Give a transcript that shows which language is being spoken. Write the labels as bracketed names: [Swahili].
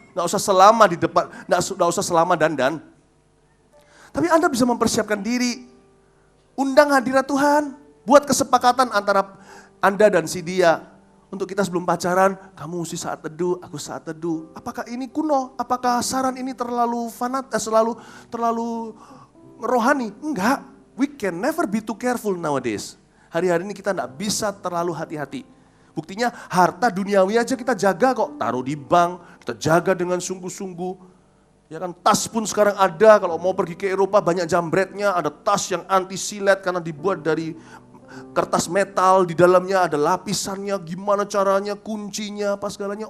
[Indonesian] Gak usah selama di depan. Gak usah selama dandan. Tapi Anda bisa mempersiapkan diri. Undang hadirat Tuhan. Buat kesepakatan antara Anda dan si dia. Untuk kita sebelum pacaran, kamu mesti saat teduh, aku saat teduh. Apakah ini kuno? Apakah saran ini terlalu terlalu rohani? Enggak. [English] We can never be too careful nowadays. [Indonesian] Hari-hari ini kita tidak bisa terlalu hati-hati. Buktinya harta duniawi aja kita jaga kok. Taruh di bank, kita jaga dengan sungguh-sungguh. Ya kan, tas pun sekarang ada, kalau mau pergi ke Eropa banyak jambretnya, ada tas yang anti silet karena dibuat dari kertas metal, di dalamnya ada lapisannya, gimana caranya, kuncinya, apa segalanya.